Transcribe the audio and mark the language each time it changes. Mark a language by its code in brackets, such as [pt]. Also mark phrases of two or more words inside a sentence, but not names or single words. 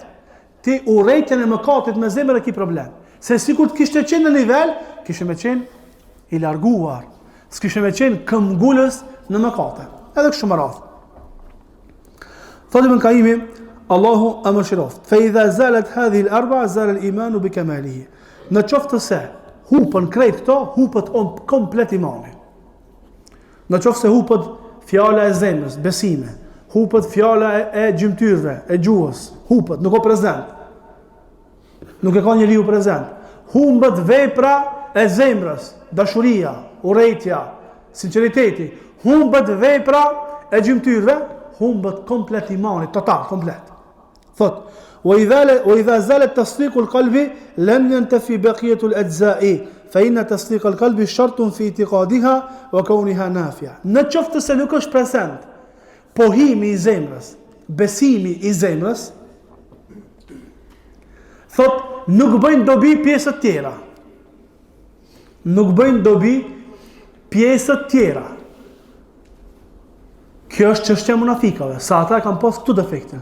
[sq] Ti urrejtjen e mëkatit me zemër e ki problem. Se sikur të kishte qenë në nivel, kishe me qenë i larguar, s'kishe me qenë këmbgulës në mëkate. Edhe kështu më radhë. Thotë Ibn Qayyimi, Allahu e mëshiroft. [ar] فإذا زالت هذه الأربعة زال الإيمان بكماله. [sq] Në qoftë se hupën krejt këto, hupët komplet imani. Në qoftë se hupët fjala e zemrës, besime, hupët fjala e gjymtyrëve, e gjuhës, hupët, nuk o prezent. Nuk e ka njeriu prezent. Humbët vepra e zemrës, dashuria, urrejtja, sinqeriteti. Humbët vepra e gjymtyrëve, humbët komplet imani, total, komplet. Thot, [ar] وإذا زال تصديق القلب لم ينتفي بقية الأجزاء فإن تصديق القلب شرط في اعتقادها وكونها نافعة. [sq] Në qoftë se nuk është present pohimi i zemrës, besimi i zemrës, thot nuk bëjnë dobi pjesët tjera. Nuk bëjnë dobi pjesët tjera. Kjo është çështja e munafikave, sa ata kanë pas këtu defekte.